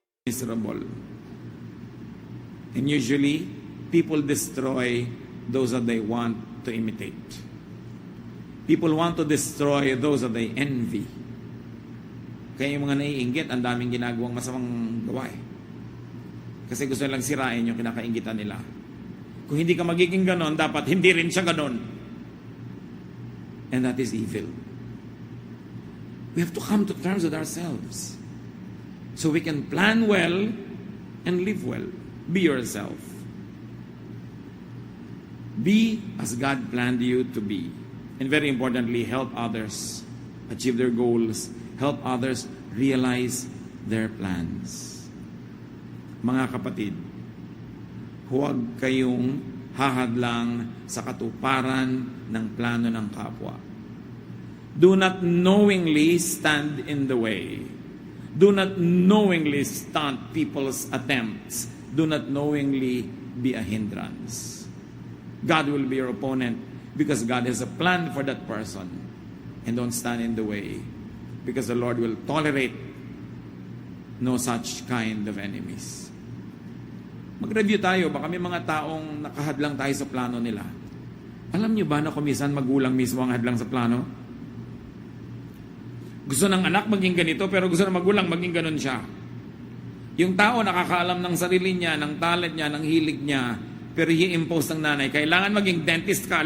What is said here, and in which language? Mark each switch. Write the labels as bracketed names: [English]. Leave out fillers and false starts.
[English] miserable. And usually, people destroy those that they want to imitate. People want to destroy those that they envy. [Filipino] Kaya yung mga naiinggit, ang daming ginagawang masamang gawa eh. Kasi gusto nilang sirain yung kinakainggitan nila. Kung hindi ka magiging ganon, dapat hindi rin siya ganon. [English] And that is evil. We have to come to terms with ourselves. So we can plan well and live well. Be yourself. Be as God planned you to be. And very importantly, help others achieve their goals. Help others realize their plans. [Filipino] Mga kapatid, huwag kayong hahadlang sa katuparan ng plano ng kapwa. [English] Do not knowingly stand in the way. Do not knowingly stunt people's attempts. Do not knowingly be a hindrance. God will be your opponent because God has a plan for that person. And don't stand in the way because the Lord will tolerate no such kind of enemies. [Filipino] Mag-review tayo, baka may mga taong nakahadlang tayo sa plano nila. Alam niyo ba na kumisan magulang mismo ang hadlang sa plano? Gusto ng anak maging ganito, pero gusto ng magulang maging ganon siya. Yung tao nakakaalam ng sarili niya, ng talent niya, ng hilig niya, pero i-impose ng nanay, kailangan maging dentist ka.